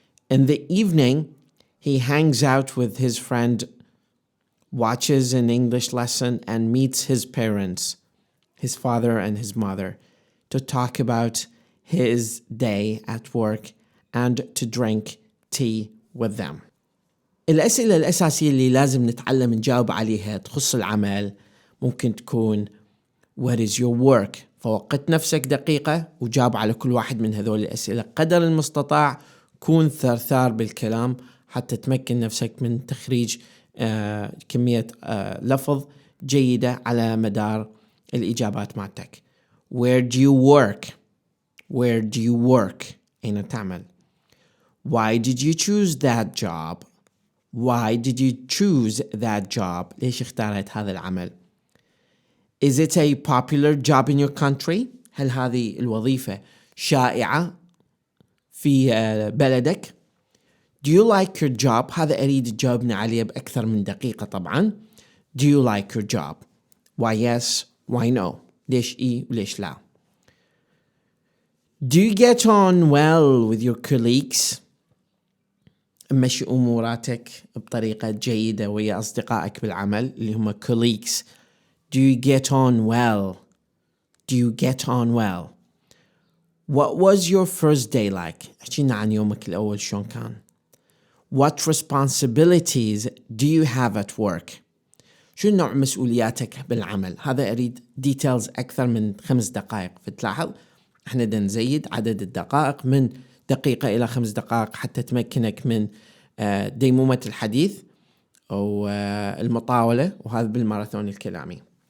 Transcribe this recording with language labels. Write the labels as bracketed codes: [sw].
[en] In the evening, he hangs out with his friend, watches an English lesson, and meets his parents, his father and his mother, to talk about his day at work and to drink tea with them. [ar] الأسئلة الأساسية اللي لازم نتعلم نجاوب عليها تخص العمل ممكن تكون [en] What is your work؟ [ar] فوقت نفسك دقيقة وجاوب على كل واحد من هذول الأسئلة قدر المستطاع. كون ثرثار بالكلام حتى تمكن نفسك من تخريج كمية لفظ جيدة على مدار الإجابات مالتك. [en] Where do you work؟ Where do you work؟ [ar] أين تعمل؟ [en] Why did you choose that job؟ Why did you choose that job؟ [ar] ليش اختارت هذا العمل؟ [en] Is it a popular job in your country؟ [ar] هل هذه الوظيفة شائعة في بلدك؟ [en] Do you like your job؟ [ar] هذا أريد تجاوبنا عليه بأكثر من دقيقة طبعا. [en] Do you like your job؟ Why yes؟ Why no؟ [ar] ليش إيه وليش لا؟ [en] Do you get on well with your colleagues؟ [ar] مشي أموراتك بطريقة جيدة ويا أصدقائك بالعمل اللي هم [en] colleagues. Do you get on well؟ Do you get on well؟ What was your first day like؟ [ar] احكينا عن يومك الأول شلون كان. [en] What responsibilities do you have at work؟ [ar] شو نوع مسؤولياتك بالعمل؟ هذا أريد details أكثر من 5 دقائق. فتلاحظ احنا نزيد عدد الدقائق من دقيقة إلى 5 دقائق حتى تمكنك من ديمومة الحديث أو المطاولة، وهذا بالماراثون الكلامي.